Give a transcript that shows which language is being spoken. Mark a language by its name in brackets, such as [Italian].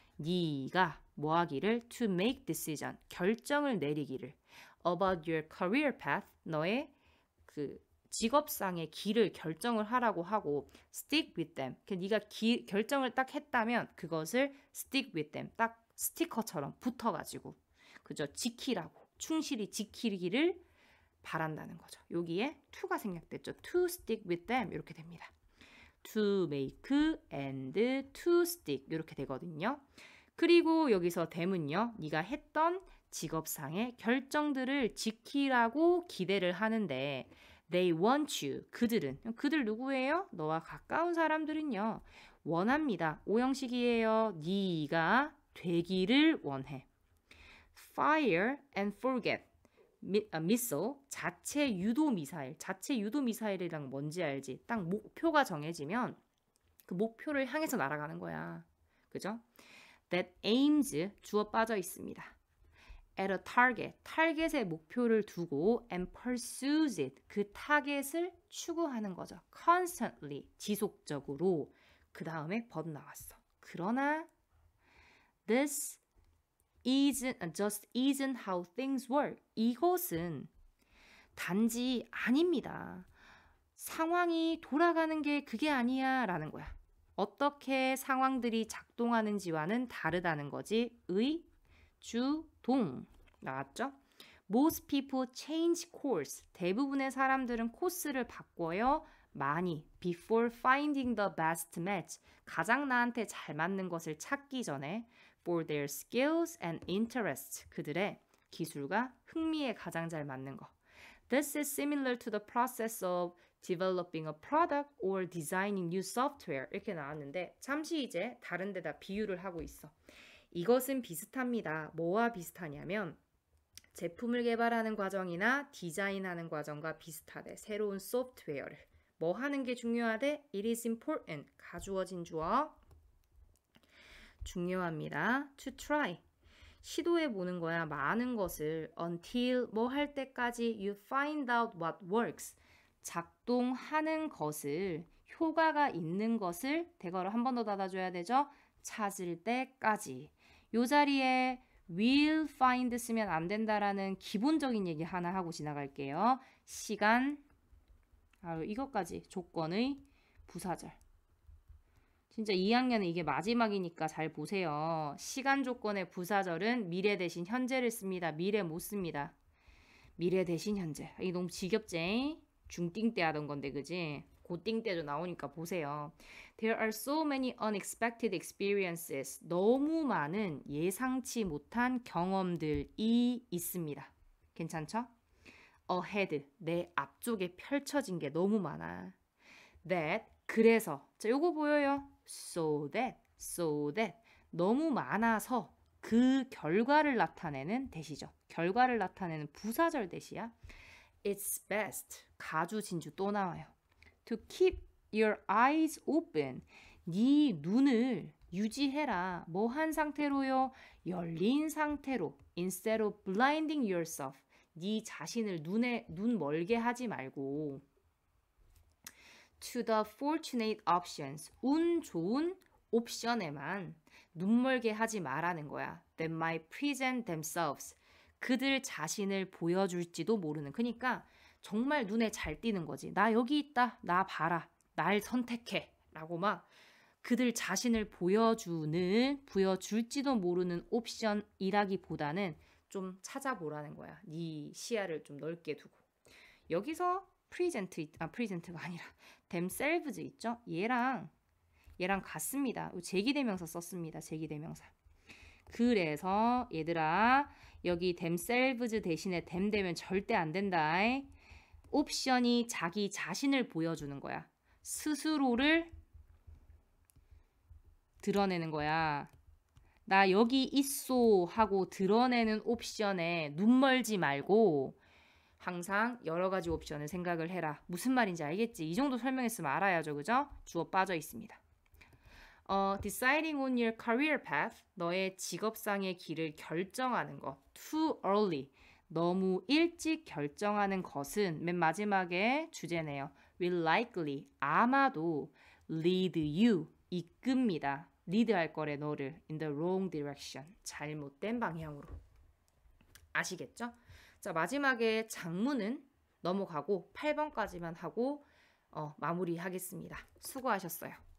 [Korean] 네가 뭐 하기를 [English] to make decision, [Korean] 결정을 내리기를 [English] about your career path, [Korean] 너의 그 직업상의 길을 결정을 하라고 하고 [English] stick with them, [Korean] 네가 결정을 딱 했다면 그것을 stick with them, 딱 스티커처럼 붙어가지고 그죠? 지키라고, 충실히 지키기를 바란다는 거죠. 여기에 to가 생략됐죠. [English] to stick with them [Korean] 이렇게 됩니다. [English] to make and to stick [Korean] 이렇게 되거든요. 그리고 여기서 them은요. 네가 했던 직업상의 결정들을 지키라고 기대를 하는데 [English] they want you, [Korean] 그들 누구예요? 너와 가까운 사람들은요. 원합니다. 오형식이에요. 네가 되기를 원해. [English] Fire and forget missile, [Korean] 자체 유도 미사일이랑 뭔지 알지? 딱 목표가 정해지면 그 목표를 향해서 날아가는 거야. 그죠? [English] That aims, [Korean] 주어 빠져 있습니다. [English] At a target, [Korean] 타겟에 목표를 두고 [English] and pursues it, [Korean] 그 타겟을 추구하는 거죠. [English] Constantly, [Korean] 지속적으로. 그 다음에 but 나왔어. 그러나 [English] this isn't how things work. [Korean] 이것은 단지 아닙니다. 상황이 돌아가는 게 그게 아니야 라는 거야. 어떻게 상황들이 작동하는지와는 다르다는 거지. 의, 주, 동 나왔죠? [English] Most people change course. [Korean] 대부분의 사람들은 코스를 바꿔요. 많이. [English] Before finding the best match. [Korean] 가장 나한테 잘 맞는 것을 찾기 전에 [English] for their skills and interests. [Korean] 그들의 기술과 흥미에 가장 잘 맞는 거. [English] This is similar to the process of developing a product or designing new software. [Korean] 이렇게 나왔는데 잠시 이제 다른 데다 비유를 하고 있어. 이것은 비슷합니다. 뭐와 비슷하냐면 제품을 개발하는 과정이나 디자인하는 과정과 비슷하대. 새로운 소프트웨어를. 뭐 하는 게 중요하대? [English] It is important. [Korean] 가주어진 주어. 중요합니다. [English] To try. [Korean] 시도해 보는 거야. 많은 것을 [English] until [Korean] 뭐 할 때까지 [English] you find out what works. [Korean] 작동하는 것을 효과가 있는 것을 대괄호 한 번 더 닫아줘야 되죠. 찾을 때까지. 요 자리에 will find 쓰면 안 된다라는 기본적인 얘기 하나 하고 지나갈게요. 시간, 이것까지 조건의 부사절. 진짜 2학년은 이게 마지막이니까 잘 보세요. 시간 조건의 부사절은 미래 대신 현재를 씁니다. 미래 못 씁니다. 미래 대신 현재. 이게 너무 지겹지? 중띵 때 하던 건데 그지? 고띵 때도 나오니까 보세요. [English] There are so many unexpected experiences. [Korean] 너무 많은 예상치 못한 경험들이 있습니다. 괜찮죠? [English] Ahead, [Korean] 내 앞쪽에 펼쳐진 게 너무 많아. That, 그래서. 자, 요거 보여요? [English] So that. [Korean] 너무 많아서 그 결과를 나타내는 대시죠. 결과를 나타내는 부사절 대시야. [English] it's best. [Korean] 가주 진주 또 나와요. [English] To keep your eyes open. [Korean] 네 눈을 유지해라. 뭐 한 상태로요? 열린 상태로. [English] Instead of blinding yourself. [Korean] 네 자신을 눈 멀게 하지 말고. [English] To the fortunate options. [Korean] 운 좋은 옵션에만 눈 멀게 하지 말라는 거야. [English] That might present themselves. [Korean] 그들 자신을 보여줄지도 모르는. 그러니까 정말 눈에 잘 띄는 거지. 나 여기 있다. 나 봐라. 날 선택해. 라고 막 그들 자신을 보여줄지도 모르는 옵션이라기보다는 좀 찾아보라는 거야. 네 시야를 좀 넓게 두고. 여기서 프리젠트가 아니라 themselves 있죠? 얘랑 같습니다. 제기대명사 썼습니다. 제기대명사. 그래서 얘들아 여기 themselves 대신에 them 되면 절대 안 된다. 옵션이 자기 자신을 보여주는 거야. 스스로를 드러내는 거야. 나 여기 있소 하고 드러내는 옵션에 눈 멀지 말고 항상 여러 가지 옵션을 생각을 해라. 무슨 말인지 알겠지? 이 정도 설명했으면 알아야죠. 그죠? 주어 빠져 있습니다. [English] Deciding on your career path. [Korean] 너의 직업상의 길을 결정하는 것. [English] Too early. [Korean] 너무 일찍 결정하는 것은 맨 마지막에 주제네요. [English] Will likely. [Korean] 아마도 [English] lead you. [Korean] 이끕니다. [English] lead [Korean] 할 거래 너를 [English] in the wrong direction. [Korean] 잘못된 방향으로. 아시겠죠? 자, 마지막에 장문은 넘어가고 8번까지만 하고 마무리하겠습니다. 수고하셨어요.